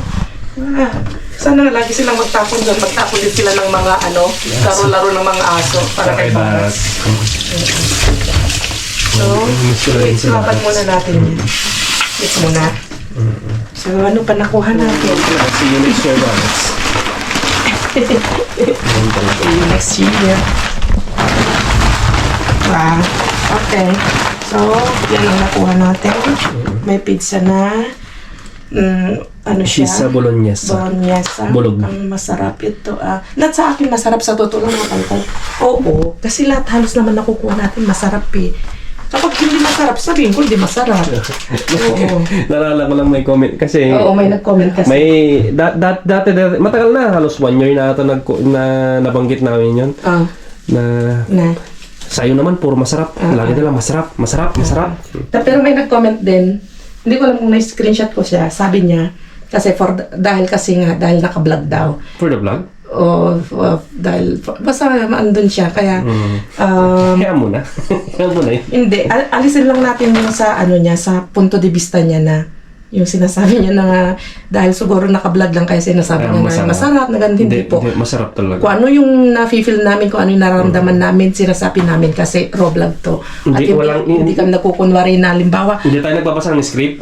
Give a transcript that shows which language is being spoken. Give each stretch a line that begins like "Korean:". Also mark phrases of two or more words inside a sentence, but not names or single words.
Filipino: Sana lagi silang magtapon doon. Magtapon din sila ng mga laro-laro ng mga aso para kay Baras. So, islapan muna natin yan. Mix muna. So, ano pa nakuha natin?
English: See you next year, Baras. See you next year. Wow. Okay. So,
Filipino: yan ang nakuha natin. May pizza na. Ano siya? Pizza bolognese. Bolognese. Bulog. Ang masarap ito. Lahat sa akin masarap sa totoo lang, mga kalkal. Oo. Kasi lahat halos naman nakukuha natin masarap eh. Kapag hindi masarap, sabihin ko hindi masarap. Oo. Nalala ko lang may comment kasi Oo, may nag-comment kasi. may dati matagal na halos 1 year na ito na nabanggit namin yun na sa'yo naman puro masarap. Lagi na lang masarap. Pero may nag-comment din. Hindi ko alam kung na-screenshot ko siya. Sabi niya, kasi dahil naka-vlog daw.
English: For the vlog?
Filipino: Dahil, basta andun siya. Kaya, Kaya muna. Kaya muna eh. hindi. Alisin lang natin yung sa, sa
Spanish: punto de vista
Filipino: niya na yung sinasabi niya na dahil siguro naka-vlog lang kaya sinasabi niya na masarap, na ganun, hindi po. Hindi, masarap talaga. Kung ano yung na-feel namin, kung ano yung nararamdaman namin, sinasabi namin kasi raw vlog to. At hindi kami nakukunwari na halimbawa. Hindi tayo nagbabasa ng script.